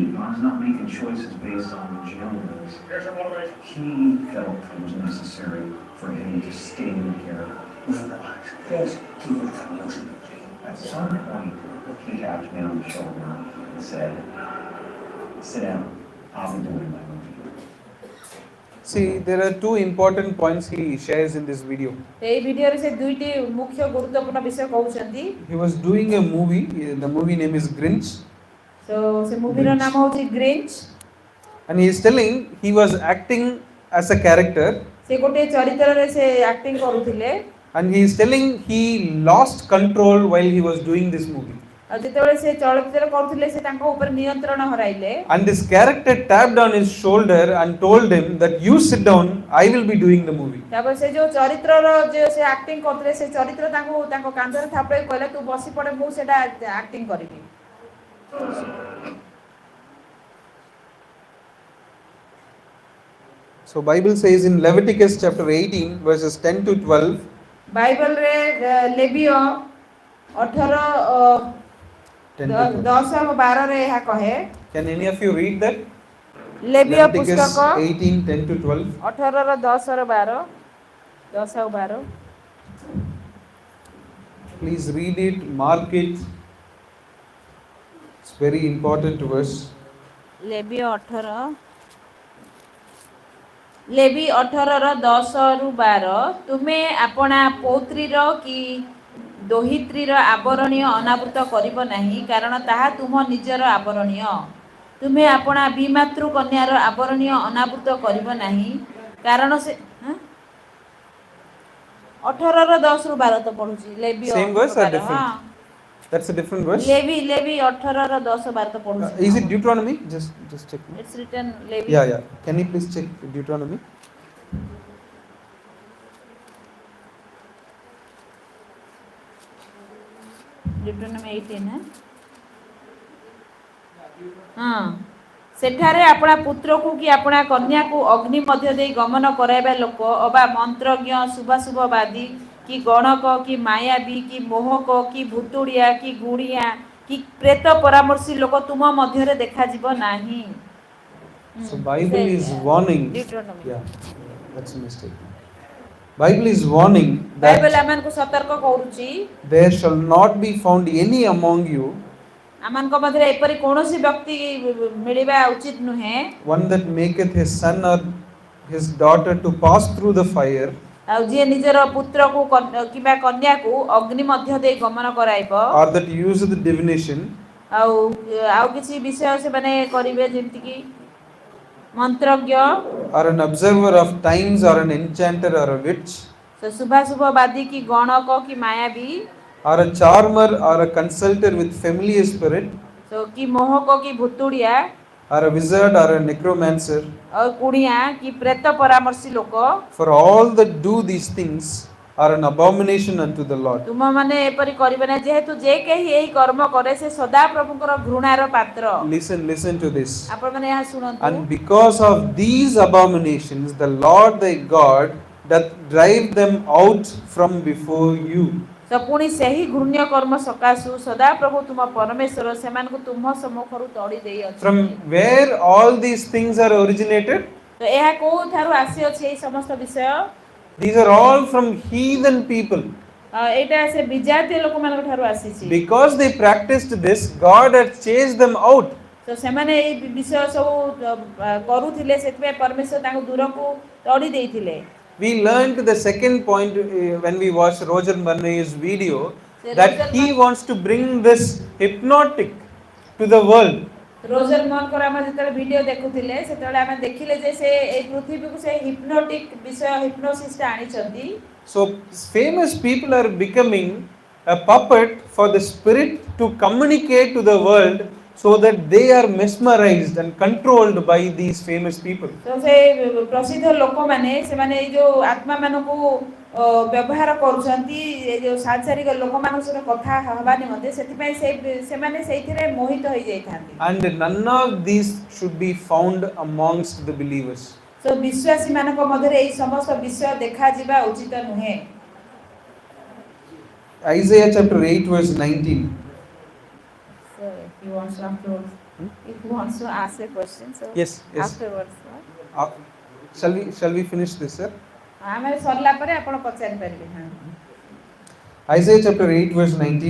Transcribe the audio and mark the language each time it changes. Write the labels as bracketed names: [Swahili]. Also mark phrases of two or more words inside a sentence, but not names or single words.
[English] I was not making choices based on Jones. He felt it was necessary for him to stay in the character. At some point, he tapped me on the shoulder and said, sit down, I'll be doing my movie. See, there are two important points he shares in this video. [Odia] এই ভিডিওରେ ସେ ଦୁଇଟି ମୁଖ୍ୟ ଗୁରୁତ୍ୱପୂର୍ଣ୍ଣ ବିଷୟ କହୁଛନ୍ତି। [English] He was doing a movie, the movie name is Grinch. [Odia] So ସେ ମୁଭିର ନାମ ହେଉଛି ଗ୍ରିଞ୍ଚ। [English] And he is telling he was acting as a character. [Odia] ସେ ଗୋଟେ ଚରିତ୍ରରେ ସେ ଆକ୍ଟିଂ କରୁଥିଲେ। [English] And he is telling he lost control while he was doing this movie. [Odia] ଆଉ ଯେତେବେଳେ ସେ ଚଳଚ୍ଚିତ୍ର କରୁଥିଲେ ସେ ତାଙ୍କ ଉପରେ ନିୟନ୍ତ୍ରଣ ହରାଇଲେ। [English] And this character tapped on his shoulder and told him that you sit down, I will be doing the movie. [Odia] ତାପରେ ସେ ଯୋଉ ଚରିତ୍ରର ଯେ ସେ ଆକ୍ଟିଂ କରୁଥିଲେ ସେ ଚରିତ୍ର ତାଙ୍କ କାନ୍ଧରେ ଥାପଡ଼େଇ କହିଲା ତୁ ବସି ପଡ଼େ ମୁଁ ସେଟା ଆକ୍ଟିଂ କରିବି। [English] So Bible says in Leviticus chapter 18 verses 10 to 12. [Odia] ବାଇବଲରେ ଲେବିୟ 18 10 ଆଉ 12 ରେ ଏହା କହେ। [English] Can any of you read that? [Odia] ଲେବିୟ [English] Leviticus [Odia] ପୁସ୍ତକ [English] 18 10 to 12. [Odia] 18 ର 10 ର 12 10 ଆଉ 12। [English] Please read it, mark it. It's very important verse. [Odia] ଲେବିୟ 18 ର 10 ରୁ 12 ତୁମେ ଆପଣା ପୌତ୍ରୀର କି ଦୋହିତ୍ରୀର ଆବରଣୀୟ ଅନାବୃତ କରିବ ନାହିଁ କାରଣ ତାହା ତୁମ ନିଜର ଆବରଣୀୟ। ତୁମେ ଆପଣା ବିମାତୃ କନ୍ୟାର ଆବରଣୀୟ ଅନାବୃତ କରିବ ନାହିଁ କାରଣ ସେ 18 ର 10 ରୁ 12 ତ ପଢୁଛି ଲେବିୟ। [English] Same verse or different? That's a different verse. [Odia] लेवी 18 ର 10 12 ତ ପଢୁଛି [English] Is it Deuteronomy? Just check. It's written लेवी Yeah, yeah. Can you please check Deuteronomy? [Odia] Deuteronomy 18 [Hindi] है हाँ [Odia] ସେଠାରେ ଆପଣା ପୁତ୍ରକୁ କି ଆପଣା କନ୍ୟାକୁ ଅଗ୍ନି ମଧ୍ୟ ଦେଇ ଗମନ କରାଇବା ଲୋକ ଅବା ମନ୍ତ୍ରଜ୍ଞ ଶୁଭାଶୁଭବାଦୀ କି ଗଣକ କି ମାୟାବୀ କି ମୋହକ କି ଭୁତୁଡ଼ିଆ କି ଗୁଣିଆ କି ପ୍ରେତ ପରାମର୍ଶୀ ଲୋକ ତୁମ ମଧ୍ୟରେ ଦେଖାଯିବ ନାହିଁ। [English] So Bible is warning. Deuteronomy. Yeah, that's a mistake. Bible is warning [Odia] ବାଇବେଲ [English] that [Odia] ଆମମାନଙ୍କୁ ସତର୍କ କରୁଛି [English] there shall not be found any among you [Odia] ଆମମାନଙ୍କ ମଧ୍ୟରେ ଏପରି କୌଣସି ବ୍ୟକ୍ତି ମିଳିବା ଉଚିତ ନୁହେଁ [English] one that maketh his son or his daughter to pass through the fire, [Odia] ଆଉ ଯିଏ ନିଜର ପୁତ୍ରକୁ କିମ୍ବା କନ୍ୟାକୁ ଅଗ୍ନି ମଧ୍ୟ ଦେଇ ଗମନ କରାଇବ [English] or that useth divination, [Odia] ଆଉ ଆଉ କିଛି ବିଷୟ ସେମାନେ କରିବେ ଯେମିତି କି ମନ୍ତ୍ରଜ୍ଞ [English] or an observer of times, or an enchanter, or a witch, [Odia] ଶୁଭାଶୁଭବାଦୀ କି ଗଣକ କି ମାୟାବୀ [English] or a charmer, or a consulter with familiar spirit, [Odia] କି ମୋହକ କି ଭୁତୁଡ଼ିଆ [English] or a wizard, or a necromancer. [Odia] ଆଉ କୁଣିଆ କି ପ୍ରେତ ପରାମର୍ଶୀ ଲୋକ [English] For all that do these things are an abomination unto the Lord. [Odia] ତୁମମାନେ ଏପରି କରିବେ ନା ଯେହେତୁ ଯେ କେହି ଏହି କର୍ମ କରେ ସେ ସଦାପ୍ରଭୁଙ୍କର ଘୃଣାର ପାତ୍ର। [English] Listen to this. [Odia] ଆପଣମାନେ ଏହା ଶୁଣନ୍ତୁ। [English] And because of these abominations the Lord thy God doth drive them out from before you. [Odia] ତ ପୁଣି ସେହି ଘୃଣ୍ୟ କର୍ମ ସକାଶୁ ସଦାପ୍ରଭୁ ତୁମ ପରମେଶ୍ୱର ସେମାନଙ୍କୁ ତୁମ ସମ୍ମୁଖରୁ ତଡ଼ି ଦେଇଅଛନ୍ତି। [English] From where all these things are originated? [Odia] ତ ଏହା କୋଉଠାରୁ ଆସିଅଛି ଏହି ସମସ୍ତ ବିଷୟ? [English] These are all from heathen people. [Odia] ଏଇଟା ସେ ବିଜାତୀୟ ଲୋକମାନଙ୍କ ଠାରୁ ଆସିଛି। [English] Because they practiced this, God had chased them out. [Odia] ତ ସେମାନେ ଏହି ବିଷୟ ସବୁ କରୁଥିଲେ ସେଥିପାଇଁ ପରମେଶ୍ୱର ତାଙ୍କୁ ଦୂରକୁ ତଡ଼ି ଦେଇଥିଲେ। [English] We learned the second point when we watched Roger Marney's video that he wants to bring this hypnotic to the world. [Odia] ରୋଜର ମନଙ୍କର ଆମେ ଯେତେବେଳେ ଭିଡିଓ ଦେଖୁଥିଲେ ସେତେବେଳେ ଆମେ ଦେଖିଲେ ଯେ ସେ ଏହି ପୃଥିବୀକୁ ସେ ହିପ୍ନୋଟିକ ବିଷୟ ହିପ୍ନୋସିସଟା ଆଣିଛନ୍ତି। [English] So famous people are becoming a puppet for the spirit to communicate to the world so that they are mesmerized and controlled by these famous people. [Odia] ତ ସେ ପ୍ରସିଦ୍ଧ ଲୋକମାନେ ସେମାନେ ଏଇ ଯୋଉ ଆତ୍ମା ମାନଙ୍କୁ ବ୍ୟବହାର କରୁଛନ୍ତି ଏଇ ଯୋଉ ସାଂସାରିକ ଲୋକମାନଙ୍କ ସହିତ କଥା ହେବା ନିମନ୍ତେ ସେଥିପାଇଁ ସେମାନେ ସେଇଥିରେ ମୋହିତ ହୋଇ ଯାଇଥାନ୍ତି। [English] And none of these should be found amongst the believers. [Odia] So ବିଶ୍ୱାସୀ ମାନଙ୍କ ମଧ୍ୟରେ ଏହି ସମସ୍ତ ବିଷୟ ଦେଖାଯିବା ଉଚିତ ନୁହେଁ। [English] Isaiah chapter 8 verse 19. So he wants to afterwards. If he wants to ask a question, so Yes. afterwards. Shall we finish this, sir? [Odia] ଆମେ ସରିଲା ପରେ ଆପଣ ପଚାରି ପାରିବେ। [English] Isaiah chapter 8 verse 19.